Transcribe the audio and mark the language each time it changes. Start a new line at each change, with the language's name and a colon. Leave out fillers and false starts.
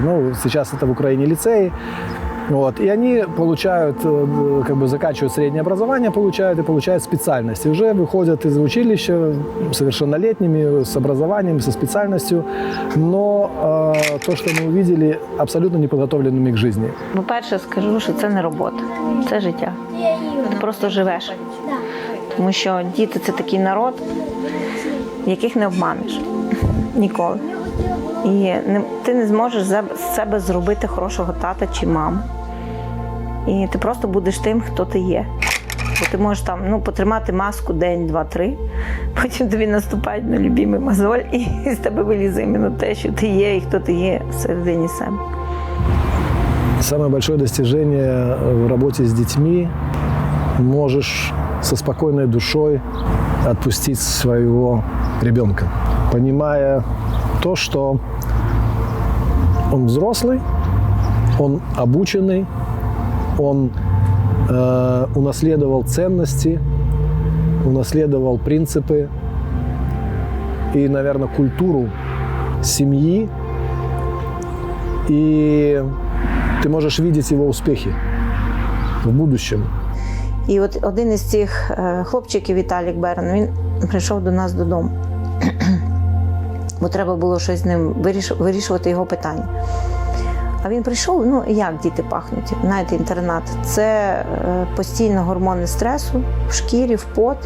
Russian: Ну, сейчас это в Украине лицеи. Вот. И они получают, как бы заканчивают среднее образование, получают специальность. И уже выходят из училища совершеннолетними, с образованием, со специальностью. Но то, что мы увидели, абсолютно неподготовленными к жизни.
Ukrainian: По-перше, скажу, що це не робота, це життя. Ти просто живеш. Тому що діти – це такий народ, яких не обманеш ніколи. І ти не зможеш з себе зробити хорошого тата чи маму. І ти просто будеш тим, хто ти є. Бо ти можеш там, потримати маску день, 2, 3, потім тобі наступає на любимий мозоль, і з тебе вилізе іменно те, що ти є і хто ти є всередині себе.
Russian: Самое большое достижение в работе с детьми – можешь со спокойной душой отпустить своего ребенка, понимая то, что он взрослый, он обученный, он унаследовал ценности, унаследовал принципы и, наверное, культуру семьи, и ты можешь видеть его успехи в будущем.
Ukrainian: І от один із цих хлопчиків, Віталік Берн, він прийшов до нас додому. Бо треба було щось з ним вирішувати його питання. А він прийшов, як діти пахнуть, знаєте, інтернат. Це постійно гормони стресу в шкірі, в пот.